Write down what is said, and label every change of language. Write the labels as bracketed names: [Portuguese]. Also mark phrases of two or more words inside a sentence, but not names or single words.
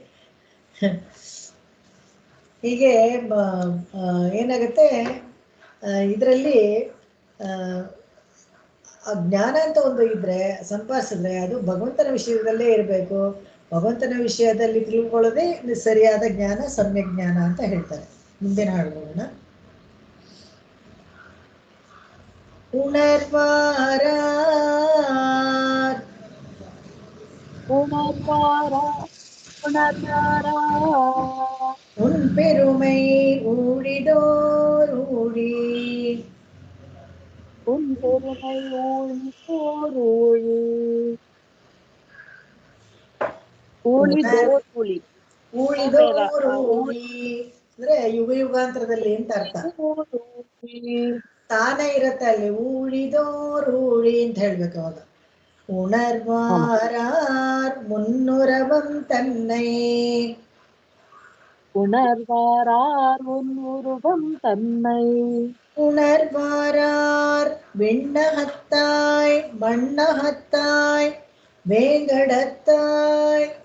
[Kannada] ಹೀಗೆ ಏನಾಗುತ್ತೆ ಇದರಲ್ಲಿ ಜ್ಞಾನ ಅಂತ ಒಂದು ಇದ್ರೆ ಸಂಪಾದಿಸಿದ್ರೆ ಅದು ಭಗವಂತನ ವಿಷಯದಲ್ಲೇ ಇರಬೇಕು. ಭಗವಂತನ ವಿಷಯದಲ್ಲಿ ತಿಳ್ಕೊಳ್ಳೋದೇ ಸರಿಯಾದ ಜ್ಞಾನ, ಸಮ್ಯಕ್ ಜ್ಞಾನ ಅಂತ ಹೇಳ್ತಾರೆ. ಮುಂದಿನ ಹಾಡುಗಳನ್ನ [Tamil] ಉಣರ್ವಾರ உன் பெருமை ஊழிதோரூழி உன் பெருமை ஊழிதோரூழி ಊಳಿದೋರೂಳಿ [Kannada] ಊಳಿದೋರೂಳಿ ಅಂದ್ರೆ ಯುಗ ಯುಗಾಂತರದಲ್ಲಿ ಅಂತ ಅರ್ಥ. ತಾನೇ ಇರತ್ತೆ ಅಲ್ಲಿ, ಊಳಿದೋರೂಳಿ ಅಂತ ಹೇಳ್ಬೇಕು ಅವಾಗ. [Tamil] உணர்வாரார் முன்னுறவம் தன்னை உணர்வாரார் முன்னுருவம் தன்னை உணர்வாரார் விண்ணகத்தாய் மண்ணகத்தாய் வேங்கடத்தாய்